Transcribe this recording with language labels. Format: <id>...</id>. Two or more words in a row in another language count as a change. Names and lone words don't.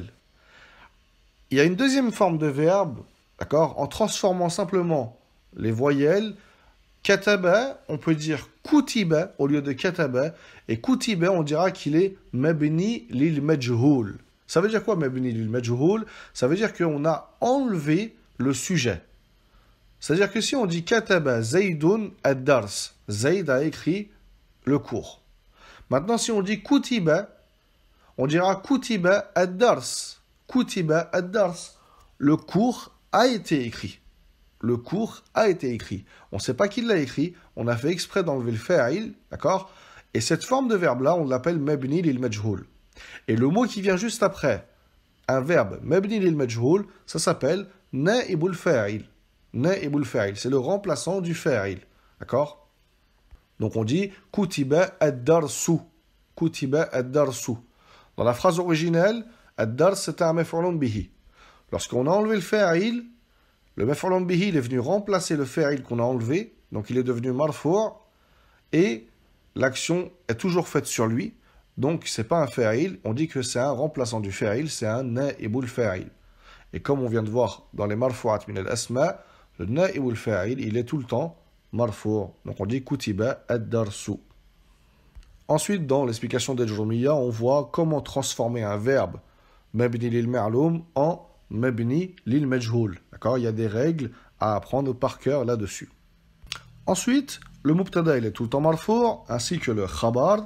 <fr>Il y a une deuxième forme de verbe, d'accord, en transformant simplement les voyelles. Kataba, on peut dire kutiba au lieu de kataba. Et kutiba, on dira qu'il est</fr> <ar>مبني للمجهول.</ar> <fr>Ça veut dire quoi,</fr> <ar>مبني للمجهول?</ar> <fr>Ça veut dire qu'on a enlevé le sujet. C'est-à-dire que si on dit</fr> <ar>كتب زيد الدرس,</ar> <fr>Zayd a écrit le cours. Maintenant, si on dit kutiba, on dira</fr> <ar>كتب الدرس. كتب الدرس.</ar> <fr>Le cours a été écrit. Le cours a été écrit. On ne sait pas qui l'a écrit, on a fait exprès d'enlever le fa'il, d'accord? Et cette forme de verbe-là, on l'appelle</fr> <ar>مبني للمجهول.</ar> <fr>Et le mot qui vient juste après, un verbe</fr> <ar>مبني للمجهول,</ar> <fr>ça s'appelle</fr> <ar>نائب الفاعل. نائب الفاعل,</ar> <fr>c'est le remplaçant du fa'il. D'accord? Donc on dit</fr> <ar>كتب الدرس. كتب الدرس.</ar> <fr>Dans la phrase originelle, ad-dars c'est un</fr> <ar>مفعول به.</ar> <fr>Lorsqu'on a enlevé le fa'il, le</fr> <ar>مفعول به</ar> <fr>il est venu remplacer le fa'il qu'on a enlevé, donc il est devenu marfu' et l'action est toujours faite sur lui. Donc, ce n'est pas un fa'il, on dit que c'est un remplaçant du fa'il, c'est un</fr> <ar>نائب الفاعل.</ar> <fr>Et comme on vient de voir dans les</fr> <ar>مرفوعات من الأسماء,</ar> <fr>le</fr> <ar>نائب الفاعل,</ar> <fr>il est tout le temps marfu'. Donc on dit</fr> <ar>كتب الدرس.</ar> <fr>Ensuite, dans l'explication d'Al-Jurmiyya, on voit comment transformer un verbe</fr> <ar>مبني للمعلوم</ar> <fr>en</fr> <ar>مبني للمجهول.</ar> <fr>D'accord? Il y a des règles à apprendre par cœur là-dessus. Ensuite, le mubtada, il est tout le temps marfu', ainsi que le khabar.</fr>